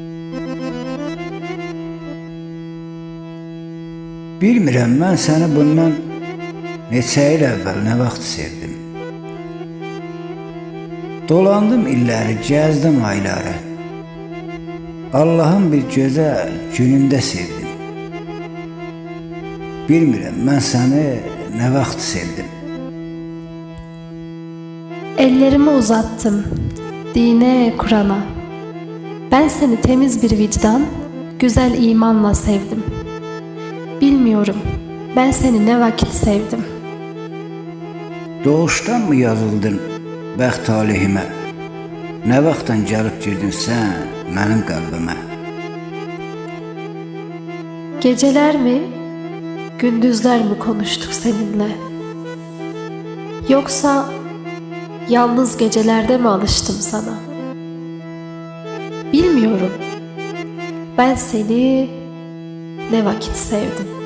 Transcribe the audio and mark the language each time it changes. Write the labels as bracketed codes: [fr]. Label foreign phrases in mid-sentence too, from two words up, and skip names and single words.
[az] Bilmirəm, mən səni bundan neçə il əvvəl nə vaxt sevdim. Dolandım illəri, gəzdim ayları. Allah'ın bir gözəl günündə sevdim. Bilmirəm, mən səni nə vaxt sevdim. [tr] Ellerimi uzattım dine Kur'an'a. Ben seni temiz bir vicdan, güzel imanla sevdim. Bilmiyorum, ben seni ne vakit sevdim. [az] Doğuşdan mı yazıldın bəxt talihimə? Nə vaxtdan gəlib girdin sən mənim qəlbimə? [tr] Geceler mi, gündüzler mi konuştuk seninle? Yoksa yalnız gecelerde mi alıştım sana? Bilmiyorum, ben seni ne vakit sevdim.